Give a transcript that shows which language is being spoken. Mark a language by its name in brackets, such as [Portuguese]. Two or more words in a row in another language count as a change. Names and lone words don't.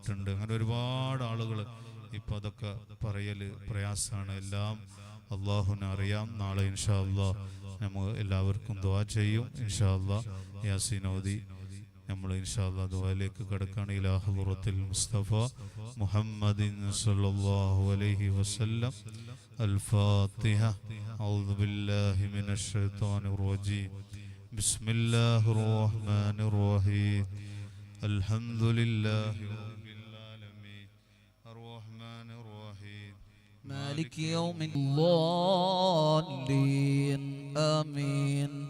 [Malayalam] അങ്ങനെ ഒരുപാട് ആളുകൾ ഇപ്പം അതൊക്കെ പറയല് പ്രയാസമാണ്. എല്ലാം അള്ളാഹുവിനെ അറിയാം. നാളെ [Arabic] إن شاء الله [Malayalam] നമ്മൾ എല്ലാവർക്കും ദുആ ചെയ്യും. [Arabic] إن شاء الله [Malayalam] യാസീൻ ഓതി നമ്മൾ [Arabic] إن شاء الله [Malayalam] ദുആയിലേക്ക് കടക്കുകയാണ്. [Arabic] إلى حضرة المصطفى محمد صلى الله عليه وسلم. الفاتحة. أعوذ بالله من الشيطان الرجيم. بسم الله الرحمن الرحيم. الحمد لله رب العالمين الرحمن الرحيم مالك يوم الضالين آمين.